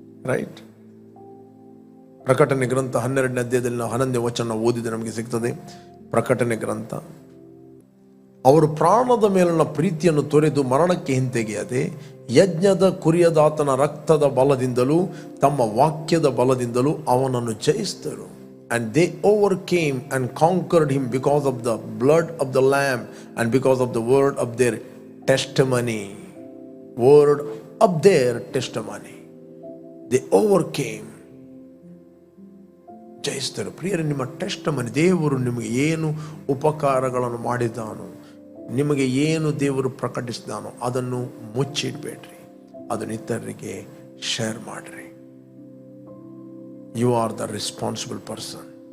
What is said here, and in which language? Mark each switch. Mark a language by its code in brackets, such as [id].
[kn] Right. ಪ್ರಕಟಣೆ ಗ್ರಂಥ 12ನೇ ಅಧ್ಯಾಯದಲ್ಲಿ ನಾವು 11ನೇ ವಚನ ಓದಿದ್ರೆ ನಮಗೆ ಸಿಗ್ತದೆ. ಪ್ರಕಟಣೆ ಗ್ರಂಥ, ಅವರು ಪ್ರಾಣದ ಮೇಲಿನ ಪ್ರೀತಿಯನ್ನು ತೊರೆದು ಮರಣಕ್ಕೆ ಹಿಂತೆಗೆಯದೆ ಯಜ್ಞದ ಕುರಿಯದಾತನ ರಕ್ತದ ಬಲದಿಂದಲೂ ತಮ್ಮ ವಾಕ್ಯದ ಬಲದಿಂದಲೂ ಅವನನ್ನು ಜಯಿಸಿದರು. [en] And they overcame and conquered him because of the blood of the Lamb and because of the word of their testimony. Word of their testimony. They overcame. [kn] ಜಯಿಸಿದರು. ಪ್ರಿಯರೇ, ನಿಮ್ಮ ಟೆಸ್ಟಮನಿ, ದೇವರು ನಿಮಗೆ ಏನು ಉಪಕಾರಗಳನ್ನು ಮಾಡಿದಾನೋ, ನಿಮಗೆ ಏನು ದೇವರು ಪ್ರಕಟಿಸಿದಾನೋ ಅದನ್ನು ಮುಚ್ಚಿಡಬೇಡ್ರಿ. ಅದನ್ನು ಇತರರಿಗೆ ಶೇರ್ ಮಾಡಿರಿ. [en] You are the responsible person.